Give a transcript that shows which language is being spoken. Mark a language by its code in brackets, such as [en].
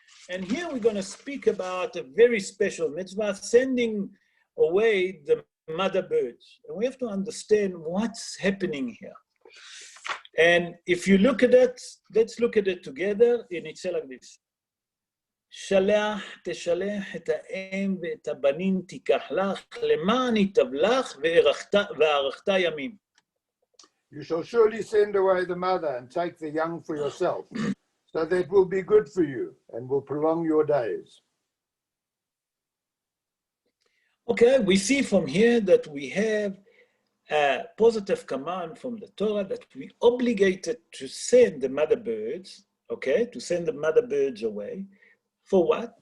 [en] And here we're going to speak about a very special mitzvah, sending away the mother birds. And we have to understand what's happening here. And if you look at it, let's look at it together, and it's like this. [he] שלח תשלח את האם ואת הבנים תיקח לך, למען ייטב לך וארכת ימים. [en] You shall surely send away the mother and take the young for yourself, so that it will be good for you and will prolong your days. Okay, we see from here that we have a positive command from the Torah that we obligated to send the mother birds, okay, to send the mother birds away. For what?